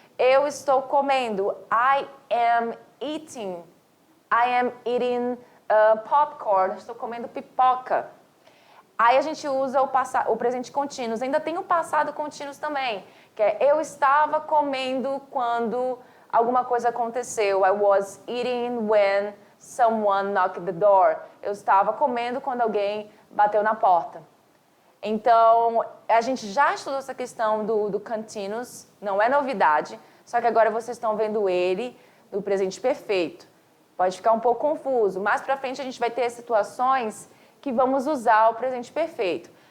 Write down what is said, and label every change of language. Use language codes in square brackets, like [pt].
[pt] Eu estou comendo. [en] I am eating. I am eating popcorn. [pt] Estou comendo pipoca. Aí a gente usa o presente contínuo. Ainda tem o passado contínuo também, que é eu estava comendo quando alguma coisa aconteceu. [en] I was eating when someone knocked the door. [pt] Eu estava comendo quando alguém bateu na porta. Então, a gente já estudou essa questão do continuous, não é novidade, só que agora vocês estão vendo ele do presente perfeito. Pode ficar um pouco confuso. Mais pra frente a gente vai ter situações que vamos usar o presente perfeito.